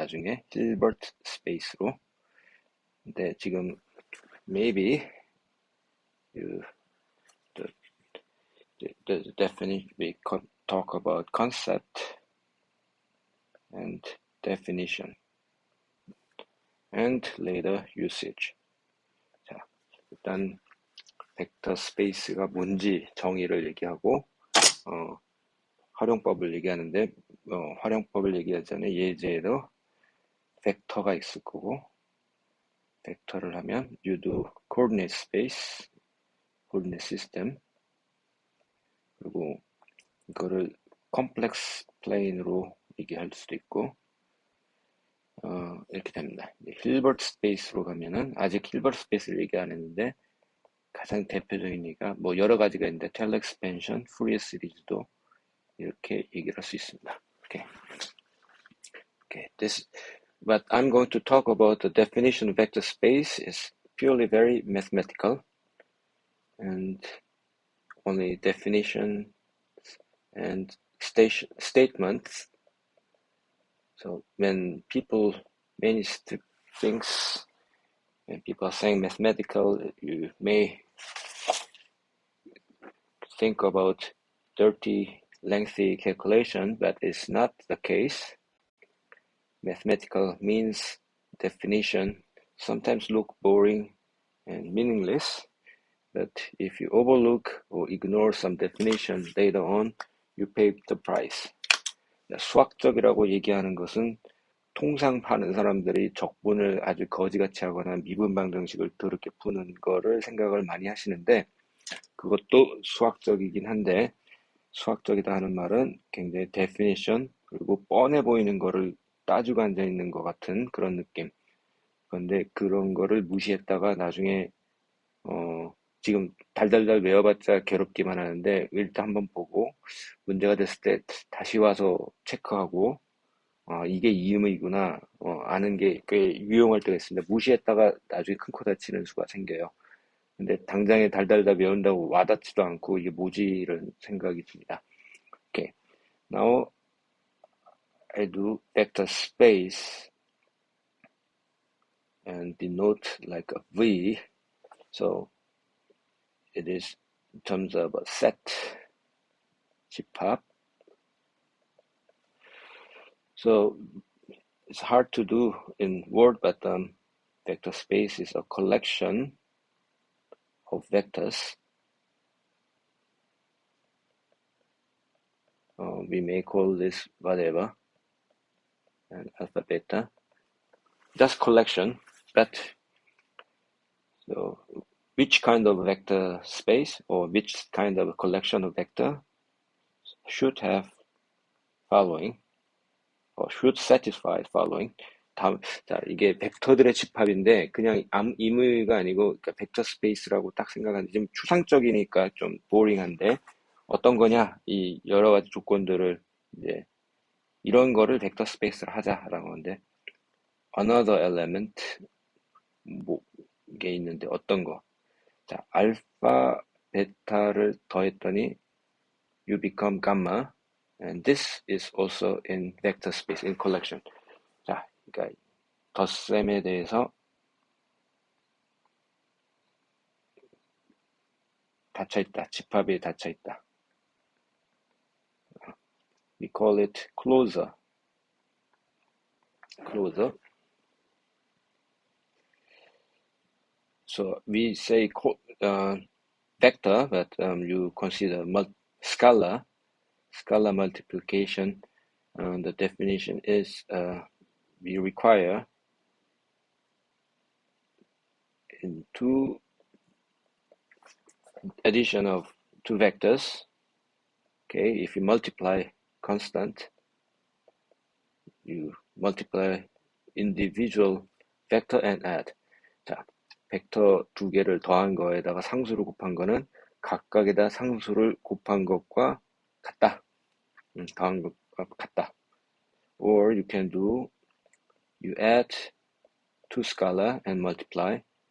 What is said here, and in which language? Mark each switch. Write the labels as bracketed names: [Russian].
[Korean] 나중에 Hilbert space로. 근데 지금 [English] maybe you, the, the definition we talk about concept and definition and later usage. [Korean] 자, 일단 벡터 스페이스가 뭔지 정의를 얘기하고 활용법을 얘기하는데 활용법을 얘기하기 전에 예제에도 벡터가 있을 거고 벡터를 하면 [English] you do coordinate space, coordinate system [Korean] 그리고 이거를 컴플렉스 플레인으로 얘기할 수도 있고 이렇게 됩니다. 힐버트 스페이스로 가면은 아직 힐버트 스페이스를 얘기 안 했는데 가장 대표적인 얘기가 뭐 여러 가지가 있는데 텔 엑스펜션, 푸리어 시리즈도 이렇게 얘기를 할 수 있습니다. [English] Okay. This, but I'm going to talk about the definition of vector space is purely very mathematical and only definition and statements. So when people many things, when people are saying mathematical, you may think about dirty, lengthy calculation, but it's not the case. Mathematical means definition sometimes look boring and meaningless, but if you overlook or ignore some definition later on, you pay the price. [Korean] 수학적이라고 얘기하는 것은 통상 파는 사람들이 적분을 아주 거지같이 하거나 미분방 정식을 더럽게 푸는 거를 생각을 많이 하시는데 그것도 수학적이긴 한데 수학적이다 하는 말은 굉장히 definition 그리고 뻔해 보이는 거를 따지고 앉아 있는 것 같은 그런 느낌. 그런데 그런 거를 무시했다가 나중에 지금 달달달 외워봤자 괴롭기만 하는데 일단 한번 보고 문제가 됐을 때 다시 와서 체크하고 이게 이 의미구나 아는 게 꽤 유용할 때가 있습니다. 무시했다가 나중에 큰 코 다치는 수가 생겨요. 근데 당장에 달달달 외운다고 와닿지도 않고 이게 뭐지 이런 생각이 듭니다. [English] Okay, now I do vector space and denote like a V. So it is in terms of a set [Korean] 집합. [English] So it's hard to do in Word, but vector space is a collection of vectors. We may call this whatever, and alpha, beta. Just collection, but so which kind of vector space or which kind of collection of vector should have following or should satisfy following. [Korean] 자, 이게 벡터들의 집합인데 그냥 임의가 아니고 그러니까 벡터 스페이스라고 딱 생각하는데 좀 추상적이니까 좀 보링한데 어떤 거냐? 이 여러 가지 조건들을 이제 이런 거를 벡터 스페이스로 하자라고 하는데 [English] another element [Korean] 뭐 게 있는데 어떤 거? 자, 알파, 베타를 더했더니 [English] you become gamma and this is also in vector space in collection. [Korean] 자, 그러니까 덧셈에 대해서 닫혀있다. 집합이 닫혀있다. [English] We call it closure. So we say vector, but you consider scalar multiplication. The definition is we require in addition of two vectors. Okay, if you multiply constant, you multiply individual vector and add. [Korean] 자, 벡터 두 개를 더한 거에다가 상수를 곱한 거는 각각에다 상수를 곱한 것과 같다. 더한 것과 같다. [English] Or you can do, you add two scalar and multiply.